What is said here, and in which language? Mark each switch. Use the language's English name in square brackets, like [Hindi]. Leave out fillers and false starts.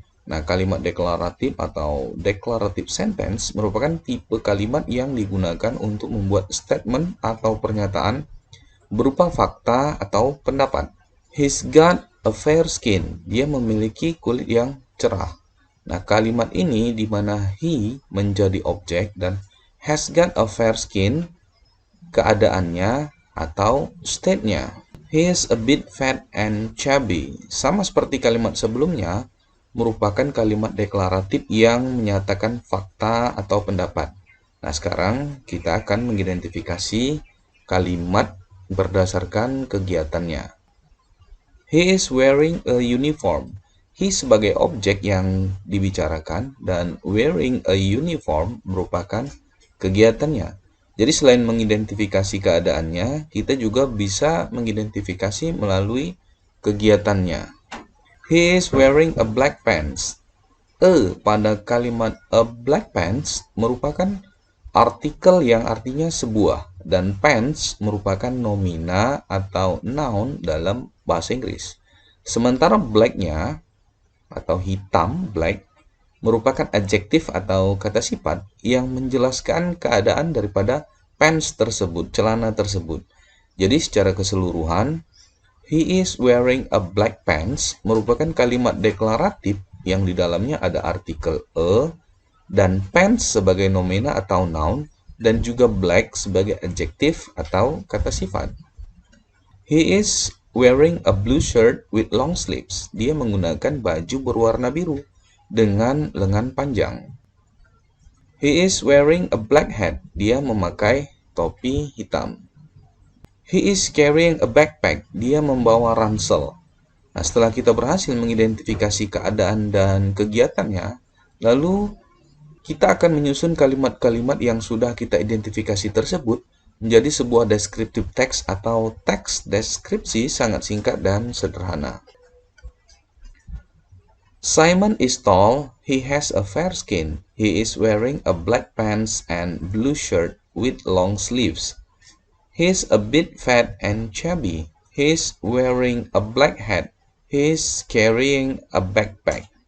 [Indonesian] Nah, kalimat deklaratif atau declarative sentence merupakan tipe kalimat yang digunakan untuk membuat statement atau pernyataan berupa fakta atau pendapat. [English] He's got a fair skin. [Indonesian] Dia memiliki kulit yang cerah. Nah, kalimat ini di mana he menjadi objek dan [English] has got a fair skin [Indonesian] keadaannya atau state-nya. [English] He is a bit fat and chubby. [Indonesian] Sama seperti kalimat sebelumnya, merupakan kalimat deklaratif yang menyatakan fakta atau pendapat. Nah, sekarang kita akan mengidentifikasi kalimat berdasarkan kegiatannya. [English] He is wearing a uniform. [Indonesian] He sebagai objek yang dibicarakan dan wearing a uniform merupakan kegiatannya. Jadi selain mengidentifikasi keadaannya, kita juga bisa mengidentifikasi melalui kegiatannya. [English] He is wearing a black pants. [Indonesian] Pada kalimat a black pants merupakan artikel yang artinya sebuah dan pants merupakan nomina atau noun dalam bahasa Inggris. Sementara black-nya atau hitam, black, merupakan adjektif atau kata sifat yang menjelaskan keadaan daripada pants tersebut, celana tersebut. Jadi secara keseluruhan, [English] he is wearing a black pants [Indonesian] merupakan kalimat deklaratif yang di dalamnya ada artikel a dan pants sebagai nomina atau noun, dan juga black sebagai adjektif atau kata sifat. [English] He is wearing a blue shirt with long sleeves. [Indonesian] Dia menggunakan baju berwarna biru dengan lengan panjang. [English] He is wearing a black hat. [Indonesian] Dia memakai topi hitam. [English] He is carrying a backpack. [Indonesian] Dia membawa ransel. Nah, setelah kita berhasil mengidentifikasi keadaan dan kegiatannya, lalu kita akan menyusun kalimat-kalimat yang sudah kita identifikasi tersebut menjadi sebuah descriptive text atau teks deskripsi sangat singkat dan sederhana. [English] Simon is tall. He has a fair skin. He is wearing a black pants and blue shirt with long sleeves. He is a bit fat and chubby. He is wearing a black hat. He is carrying a backpack.